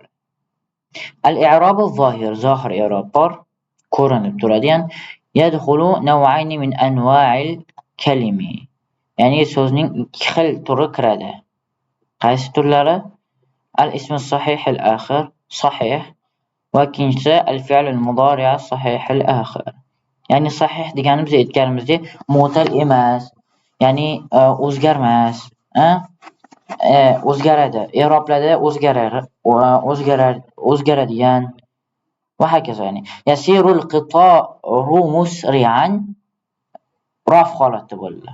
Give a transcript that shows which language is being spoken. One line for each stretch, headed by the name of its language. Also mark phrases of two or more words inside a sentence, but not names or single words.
Arabic: الإعراب الظاهر,
Uzbek: zohir i'rob bor. Ko'rinib turadigan.
Arabic: يدخل نوعين من أنواع الكلم.
Uzbek: Ya'ni so'zning ikki xil turi kiradi. Qaysi turlari?
Arabic: الاسم الصحيح الآخر، صحيح. Va ikkinchisi الفعل المضارع الصحيح الآخر.
Uzbek: Ya'ni sahih deganimiz aytganimizdek mu'tal emas, ya'ni o'zgarmas, o'zgaradi, i'roblarda o'zgaradigan va hokazo. Ya'ni
Arabic: يسير القطار مسرعا
Uzbek: raf holatda bo'ladi.